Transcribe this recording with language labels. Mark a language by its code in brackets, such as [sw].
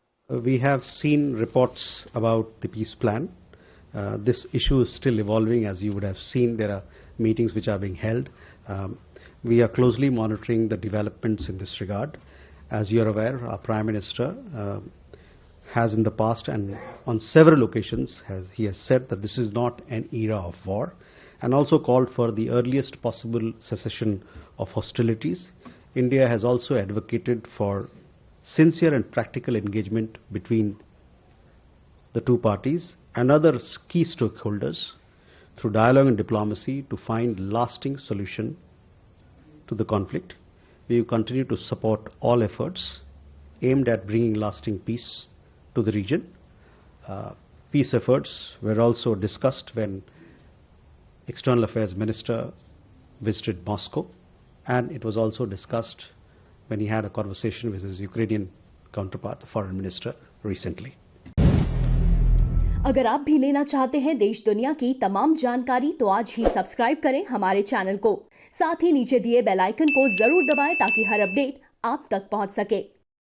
[en] We have seen reports about the peace plan. This issue is still evolving. As you would have seen, there are meetings which are being held. We are closely monitoring the developments in this regard. As you are aware, our Prime Minister has in the past and on several occasions he has said that this is not an era of war, and also called for the earliest possible cessation of hostilities. India has also advocated for sincere and practical engagement between the two parties and other key stakeholders through dialogue and diplomacy to find lasting solution to the conflict. We will continue to support all efforts aimed at bringing lasting peace to the region. Peace efforts were also discussed when External Affairs Minister visited Moscow, and it was also discussed when he had a conversation with his Ukrainian counterpart, the Foreign Minister, recently. [hi] अगर आप भी लेना चाहते हैं देश दुनिया की तमाम जानकारी तो आज ही सब्सक्राइब करें हमारे चैनल को। साथ ही नीचे दिए बेल आइकन को जरूर दबाएं ताकि हर अपडेट आप तक पहुंच सके।